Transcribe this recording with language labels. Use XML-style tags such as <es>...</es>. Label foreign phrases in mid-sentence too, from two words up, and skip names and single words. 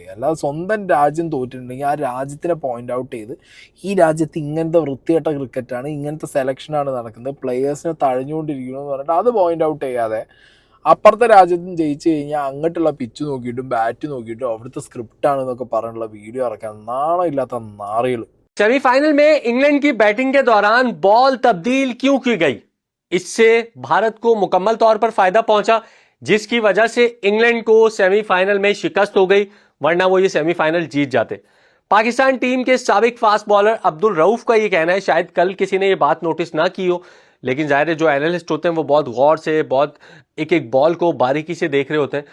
<ml>അല്ലാതെ സ്വന്തം രാജ്യം തോറ്റിട്ടുണ്ടെങ്കിൽ ആ രാജ്യത്തിനെ</ml> <en>point out</en> <ml>ചെയ്ത് ഈ രാജ്യത്ത് ഇങ്ങനത്തെ വൃത്തികെട്ട ക്രിക്കറ്റാണ്, ഇങ്ങനത്തെ സെലക്ഷനാണ് നടക്കുന്നത്, പ്ലെയേഴ്സിനെ തഴഞ്ഞുകൊണ്ടിരിക്കുന്നു എന്ന് പറഞ്ഞിട്ട് അത്</ml> <en>point out</en> <ml>ചെയ്യാതെ അപ്പുറത്തെ രാജ്യത്തും ജയിച്ചു കഴിഞ്ഞാൽ അങ്ങോട്ടുള്ള പിച്ച് നോക്കിയിട്ടും ബാറ്റ് നോക്കിയിട്ടും അവിടുത്തെ സ്ക്രിപ്റ്റാണെന്നൊക്കെ പറഞ്ഞുള്ള വീഡിയോ ഇറക്കാൻ നാണമില്ലാത്ത നാറികൾ.</ml> <ur>سیمیفائنل میں انگلینڈ کی بیٹنگ کے دوران بال تبدیل کیوں کی گئی? اسسے بھارت کو مکمل طور پر فائدہ پہنچا، جسکی وجہ سے انگلینڈ کو سیمیفائنل میں شکست ہو گئی، ورنہ وہ یہ سیمیفائنل جیت جاتے. پاکستان ٹیم کے سابق</ur> <en>fast bowler</en> <ur>عبدالرؤف کا یہ کہنا ہے، شاید کل کسی نے یہ بات نوٹس نہ کی ہو، لیکن ظاہر ہے جو اینالسٹ ہوتے ہیں وہ بہت غور سے، بہت ایک ایک بال کو باریکی سے دیکھ رہے ہوتے ہیں.</ur>